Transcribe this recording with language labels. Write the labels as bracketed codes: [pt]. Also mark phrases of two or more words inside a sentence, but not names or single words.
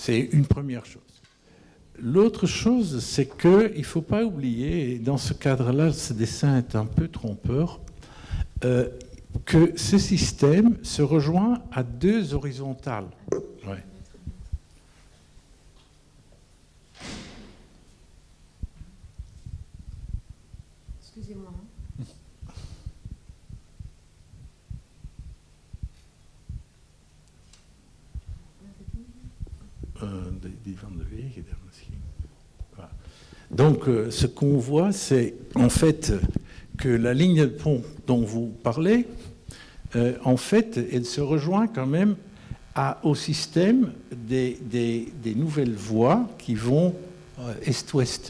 [fr] C'est une première chose. l'autre chose, c'est qu'il ne faut pas oublier, et dans ce cadre-là, ce dessin est un peu trompeur, que ce système se rejoint à deux horizontales. Ouais. Excusez-moi. [nl] Die van de wegen daar misschien. [fr] Voilà. Donc, ce qu'on voit, c'est en fait que la ligne de pont dont vous parlez, en fait, elle se rejoint quand même au système des nouvelles voies qui vont est-ouest.